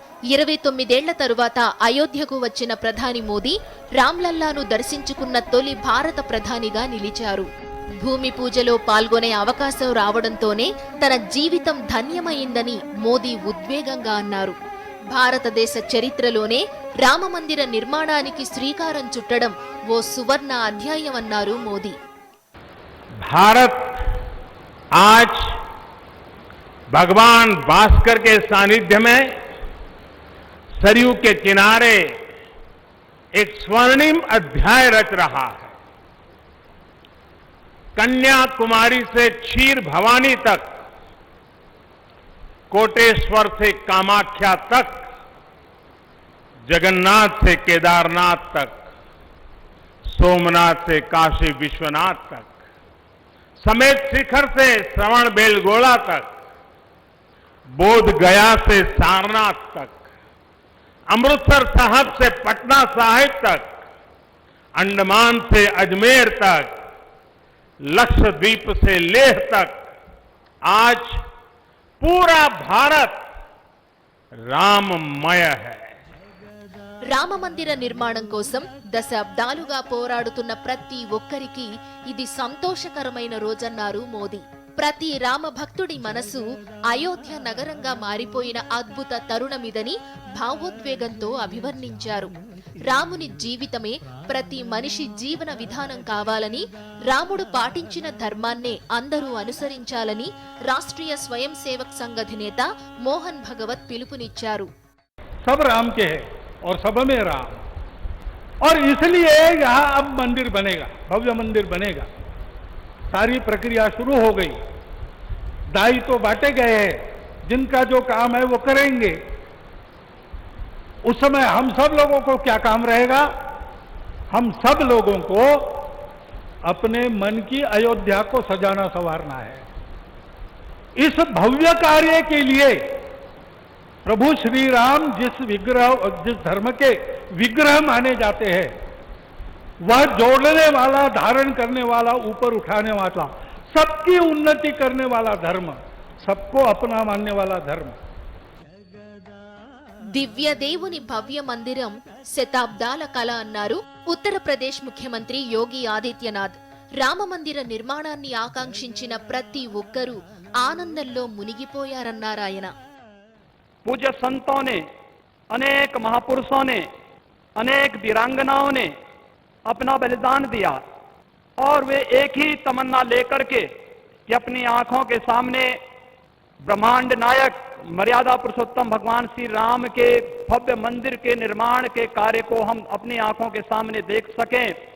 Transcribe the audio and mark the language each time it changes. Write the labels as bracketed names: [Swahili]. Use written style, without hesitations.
[Telugu] 29 తరువాత అయోధ్యకు వచ్చిన ప్రధాని మోదీ రామ్లల్లాను దర్శించుకున్న తొలి భారత ప్రధానిగా నిలిచారు. భూమి పూజలో పాల్గొనే అవకాశం రావడంతోనే తన జీవితం ధన్యమైందని మోదీ ఉద్వేగంగా అన్నారు. భారతదేశ చరిత్రలోనే రామమందిర నిర్మాణానికి శ్రీకారం చుట్టడం ఓ సువర్ణ అధ్యాయమన్నారు మోదీ. [Hindi] भारत आज भगवान भास्कर के सानिध्य में सरयू के किनारे एक स्वर्णिम अध्याय रच रहा है. कन्याकुमारी से क्षीर भवानी तक, कोटेश्वर से कामाख्या तक, जगन्नाथ से केदारनाथ तक, सोमनाथ से काशी विश्वनाथ तक, समेत शिखर से श्रवण बेलगोला तक, बोध गया से सारनाथ तक, अमृतसर साहब से पटना साहिब तक, अंडमान से अजमेर तक, लक्षद्वीप से लेह तक, आज पूरा भारत राममय है. [Telugu] రామమందిర నిర్మాణం కోసం దశాబ్దాలుగా పోరాడుతున్న ప్రతి ఒక్కరికి ఇది సంతోషకరమైన రోజన్నారు మోదీ. ప్రతి రామ భక్తుడి మనసు అయోధ్య నగరంగా మారిపోయిన అద్భుత తరుణమిదని భావోద్వేగంతో అభివర్ణించారు. రాముని జీవితమే ప్రతి మనిషి జీవన విధానం కావాలని, రాముడు పాటించిన ధర్మాన్నే అందరూ అనుసరించాలని రాష్ట్రీయ స్వయం సేవక్ సంఘ్ అధినేత మోహన్ భగవత్ పిలుపునిచ్చారు. [Hindi] सब राम के है और सब में राम, और इसलिए यहाँ अब मंदिर बनेगा, भव्य मंदिर बनेगा. सारी प्रक्रिया शुरू हो गई, दायित्व तो बांटे गए हैं, जिनका जो काम है वो करेंगे. उस समय हम सब लोगों को क्या काम रहेगा? हम सब लोगों को अपने मन की अयोध्या को सजाना संवारना है. इस भव्य कार्य के लिए प्रभु श्री राम जिस धर्म के विग्रह माने जाते हैं, वह जोड़ने वाला, धारण करने वाला, ऊपर उठाने वाला, सबकी उन्नति करने वाला धर्म, सबको अपना मानने वाला धर्म. [Telugu] దివ్య దేవుని భవ్య మందిరం శతాబ్దాల కళ అన్నారు ఉత్తరప్రదేశ్ ముఖ్యమంత్రి యోగి ఆదిత్యనాథ్. రామమందిర నిర్మాణాన్ని ఆకాంక్షించిన ప్రతి ఒక్కరూ ఆనందంలో మునిగిపోయారన్నారాయన. [Hindi] पूज्य संतों ने, अनेक महापुरुषों ने, अनेक वीरांगनाओं ने अपना बलिदान दिया, और वे एक ही तमन्ना लेकर के कि अपनी आंखों के सामने ब्रह्मांड नायक मर्यादा पुरुषोत्तम भगवान श्री राम के भव्य मंदिर के निर्माण के कार्य को हम अपनी आंखों के सामने देख सकें.